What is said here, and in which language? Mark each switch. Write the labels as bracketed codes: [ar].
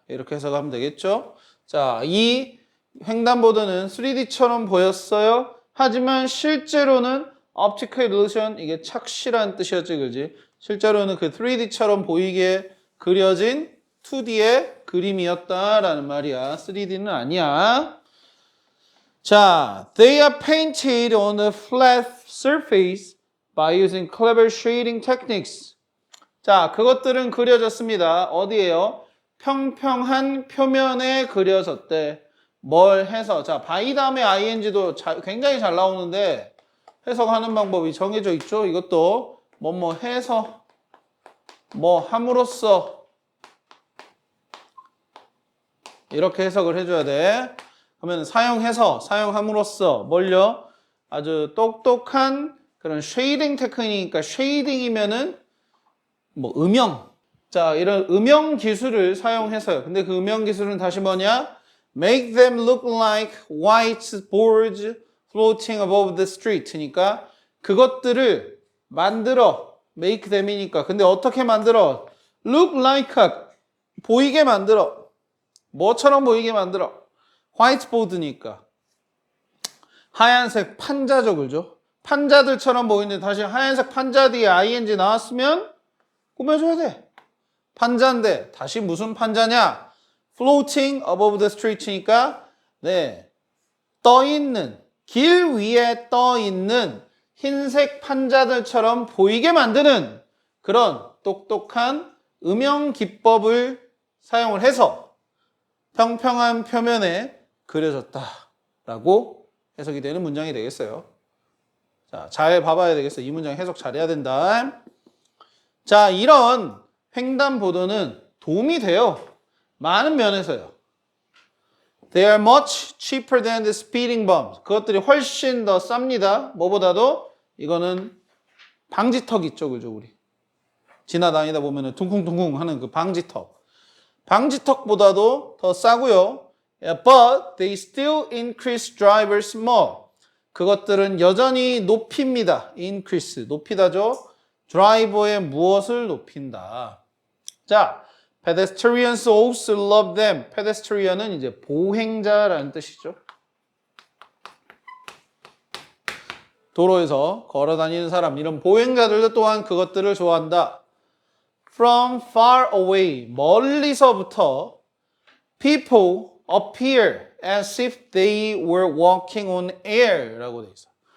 [ko] 이렇게 해석하면 되겠죠? 자, 이 횡단보도는 3D처럼 보였어요. 하지만 실제로는 optical illusion, 이게 착시라는 뜻이었지, 그지? 실제로는 그 3D처럼 보이게 그려진 2D의 그림이었다라는 말이야. 3D는 아니야. [en] 자, they are painted on a flat surface by using clever shading techniques. [ko] 자, 그것들은 그려졌습니다. 어디에요? 평평한 표면에 그려졌대. 뭘 해서? 자, by 다음에 ing도 굉장히 잘 나오는데 해석하는 방법이 정해져 있죠. 이것도 해서 함으로써 이렇게 해석을 해줘야 돼. 그러면 사용함으로써 뭘요? 아주 똑똑한 그런 쉐이딩 테크닉이니까 쉐이딩이면은 음영. 자, 이런 음영 기술을 사용해서요. 근데 그 음영 기술은 다시 뭐냐? [en] Make them look like white boards floating above the street니까 [ko] 그것들을 만들어. [en] make them이니까. [ko] 근데 어떻게 만들어? look like 보이게 만들어. 뭐처럼 보이게 만들어? 화이트보드니까. 하얀색 판자죠, 그죠? 판자들처럼 보이는데 다시 하얀색 판자 뒤에 ing 나왔으면 꾸며줘야 돼. 판자인데 다시 무슨 판자냐? [en] floating above the street [ko] 니까 네, 떠있는 길 위에 떠있는 흰색 판자들처럼 보이게 만드는 그런 똑똑한 음영 기법을 사용을 해서 평평한 표면에 그려졌다라고 해석이 되는 문장이 되겠어요. 자, 잘 봐봐야 되겠어. 이 문장 해석 잘해야 된다. 자, 이런 횡단보도는 도움이 돼요. 많은 면에서요. [en] They are much cheaper than the speeding bumps. [ko] 그것들이 훨씬 더 쌉니다. 뭐보다도 이거는 방지턱 있죠, 그죠, 우리. 지나다니다 보면은 둥쿵둥쿵 하는 그 방지턱. 방지턱보다도 더 싸고요. [en] But they still increase drivers more. [ko] 그것들은 여전히 높입니다. increase, 높이다죠. 드라이버의 무엇을 높인다. [en] 자, pedestrians also love them. [ko] pedestrian은 이제 보행자라는 뜻이죠. 도로에서 걸어 다니는 사람, 이런 보행자들도 또한 그것들을 좋아한다. [en] From far away, [ko] 멀리서부터 [en] people appear as if they were walking on air [ko] 라고 돼 있어.